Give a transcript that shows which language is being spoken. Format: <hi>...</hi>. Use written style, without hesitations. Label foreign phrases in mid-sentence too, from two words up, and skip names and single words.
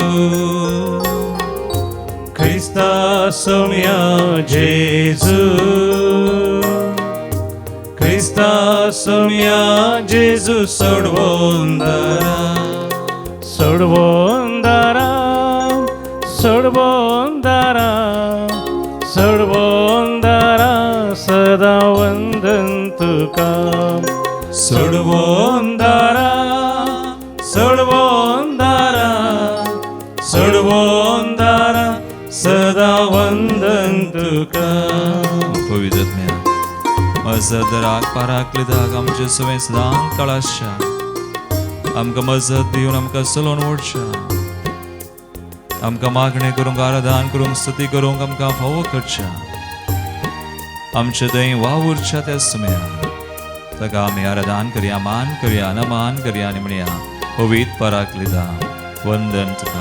<kok>Krista somia Jesu, Krista somia Jesu sorvondara, sorvondara, sorvondara, sorvondara सदा वंदन तुका, sorvondara, sorvondara, sorvondara सदा वंदन तुका. पवित्र आत्म्या मजदराक पाराकलिदाक आमचे सवय सदां काळाच्या आमकां मजत दिवन आमकां चलोवन व्हरच्या, आमकां मागणें करूंक, आराधन करूंक, स्तुती करूंक आमकां फावो करच्या, आमचे थंय वावुरच्या त्या समयार ताका आमी आराधन करया, मान करया, नमान करया आनी म्हणया पवित्र पाराकलिदा वंदन तुका.</kok>